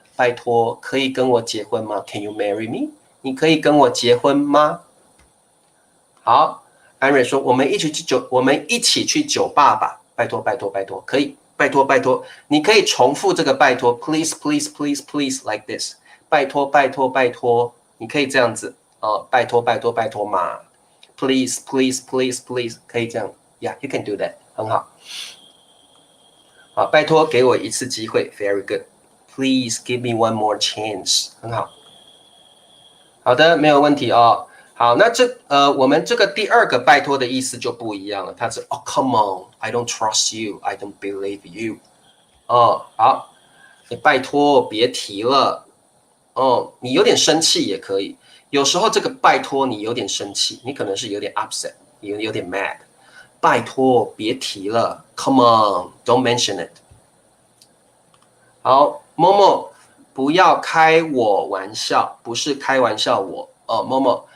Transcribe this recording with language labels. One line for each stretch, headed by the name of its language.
Chinese: 拜托，可以跟我结婚吗 ？
English: Can you marry me？
Chinese: 你可以跟我结婚吗？好，安瑞说，我们一起去酒吧吧。拜托，拜托，拜托，可以，拜托，拜托，你可以重复这个拜托，
English: please please please please like this。
Chinese: 拜托，拜托，拜托，你可以这样子拜托，拜托，拜托嘛。
English: Please please please please，
Chinese: 可以这样。
English: Yeah, you can do that，
Chinese: 很好。好，拜托给我一次机会 ，
English: very good。 Please give me one more chance，
Chinese: 很好。好的，没有问题哦。好，那我们这个第二个拜托的意思就不一样了，它是
English: come on，I don't trust you，I don't believe you。
Chinese: 好，你拜托别提了。你有点生气也可以，有时候这个拜托你有点生气，你可能是有点 upset， 有点 mad。拜托别提了 ，
English: come on，don't mention it。
Chinese: 好，某某不要开我玩笑，不是开玩笑我某某。